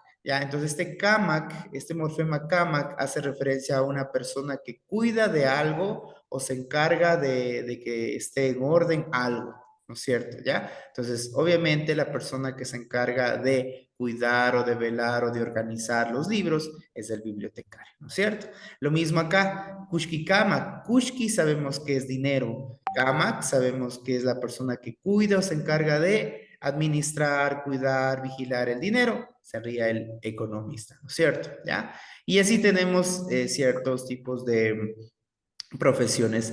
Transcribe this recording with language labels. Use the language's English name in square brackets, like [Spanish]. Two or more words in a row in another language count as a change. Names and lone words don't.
[Spanish] Ya, entonces este kamak, este morfema kamak hace referencia a una persona que cuida de algo o se encarga de que esté en orden algo, ¿no es cierto? ¿Ya? Entonces, obviamente la persona que se encarga de cuidar o de velar o de organizar los libros es el bibliotecario, ¿no es cierto? Lo mismo acá, [Quechua] kushki kamak. [Spanish] Kushki sabemos que es dinero. Kamak sabemos que es la persona que cuida o se encarga de administrar, cuidar, vigilar el dinero, sería el economista, ¿no es cierto? ¿Ya? Y así tenemos ciertos tipos de profesiones.